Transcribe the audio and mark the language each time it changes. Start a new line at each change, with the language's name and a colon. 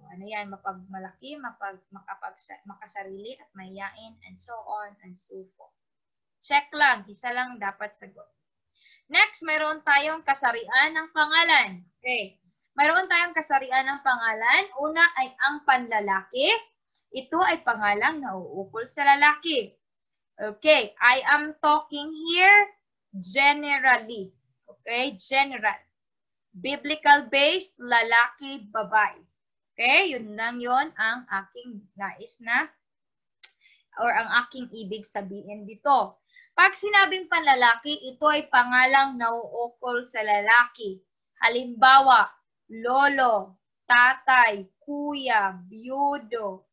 Filipino: Ano yan? Mapagmalaki, makasarili at mahiyain,
English: and so on and so forth.
Filipino: Check lang. Isa lang dapat sagot. Next, mayroon tayong kasarian ng pangalan. Okay. Mayroon tayong kasarian ng pangalan. Una ay ang panlalaki. Ito ay pangalang nauukol sa lalaki. Okay.
English: I am talking here generally.
Filipino: Okay. General. Biblical-based, lalaki, babae. Okay, yun lang yun ang aking nais na or ang aking ibig sabihin dito. Pag sinabing panlalaki, ito ay pangalang nauukol sa lalaki. Halimbawa, lolo, tatay, kuya, biyudo.